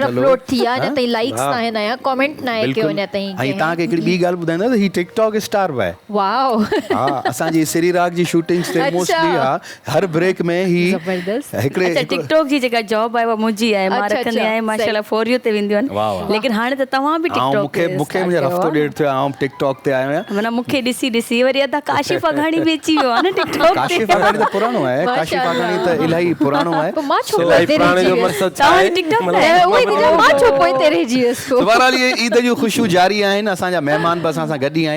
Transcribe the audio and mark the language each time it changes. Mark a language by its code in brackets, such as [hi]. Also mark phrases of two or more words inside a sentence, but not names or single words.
[sd] अपलोड थी आहे न, ताईं लाइक्स न आहिनि या कमेंट न आहे कयो न ताईं। ऐं तव्हांखे हिकिड़ी ॿी ॻाल्हि ॿुधाईंदा त ही टिकटॉक स्टार बि आहे। वाओ। हा, असांजी सिरी राग जी शूटिंग्स ते मोस्टली हर ब्रेक में ही हिकिड़े टिकटॉक जी जेका जॉब आहे उहा मुंहिंजी आहे, मां रखंदी आहियां माशाल्लाह, [en] फॉर यू [sd] ते वेंदियूं आहिनि। लेकिन हाणे त तव्हां बि टिकटॉक ते, मूंखे मुंहिंजो हफ़्तो ॾेढ थियो आउं टिकटॉक ते आयो आहियां। माना मूंखे ॾिसी वरी अदा काशिफ अघाणी बि अची वियो आहे न टिकटॉक ते। काशिफ अघाणी त पुराणो आहे, काशिफ अघाणी त इलाही पुराणो आहे। मां छो पुराणे जो मक़सद छा आहे, टिकटॉक ते उहे मां छो पोइ तेरे जी इसको। बहरहाल ये ईद जूं ख़ुशियूं जारी आहिनि, असांजा महिमान बि असां सां गॾु ई आहिनि।